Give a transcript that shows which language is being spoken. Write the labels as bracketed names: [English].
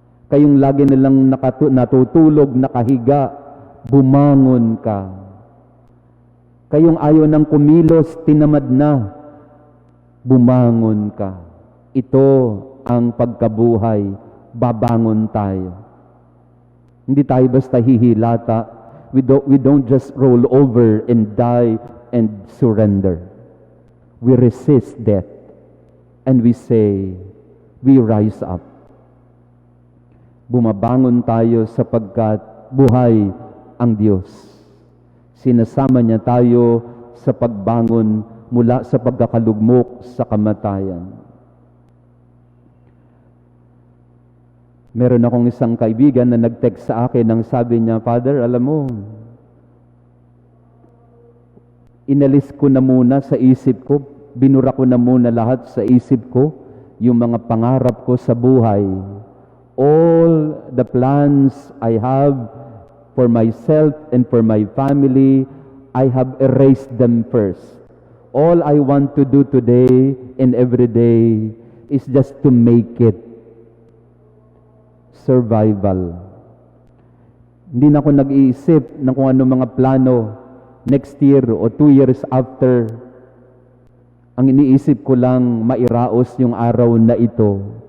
[Filipino] Kayong lagi nalang natutulog, nakahiga, bumangon ka. Kayong ayaw ng kumilos, tinamad na, bumangon ka. Ito ang pagkabuhay, babangon tayo. Hindi tayo basta hihilata. [English] We don't just roll over and die and surrender. We resist death and we say, we rise up. [Filipino] Bumabangon tayo sapagkat buhay ang Diyos. Sinasama niya tayo sa pagbangon mula sa pagkakalugmok sa kamatayan. Meron akong isang kaibigan na nag-text sa akin nang sabi niya, Father, alam mo, inalis ko na muna sa isip ko, binura ko na muna lahat sa isip ko, yung mga pangarap ko sa buhay. [English] All the plans I have for myself and for my family, I have erased them first. All I want to do today and every day is just to make it. Survival. [Filipino] Hindi na ako nag-iisip ng kung ano mga plano [English] next year [Filipino] o [English] 2 years after. [Filipino] Ang iniisip ko lang, mairaos yung araw na ito.